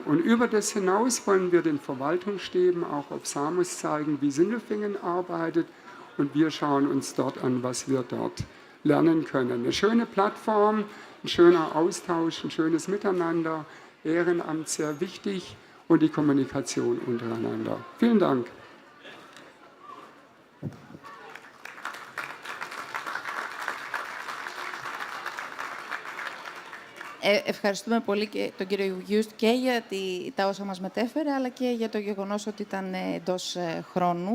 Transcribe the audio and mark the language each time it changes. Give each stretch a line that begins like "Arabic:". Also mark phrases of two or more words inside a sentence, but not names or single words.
German: Und über das hinaus wollen wir den Verwaltungsstäben auch auf Samos zeigen, wie Sindelfingen arbeitet und wir schauen uns dort an, was wir dort lernen können. Eine schöne Plattform, ein schöner Austausch, ein schönes Miteinander, Ehrenamt sehr wichtig und die Kommunikation untereinander. Vielen Dank.
Greek: Ευχαριστούμε πολύ και τον κύριο Γιούστ και για τα όσα μας μετέφερε, αλλά και για το γεγονός ότι ήταν εντός χρόνου.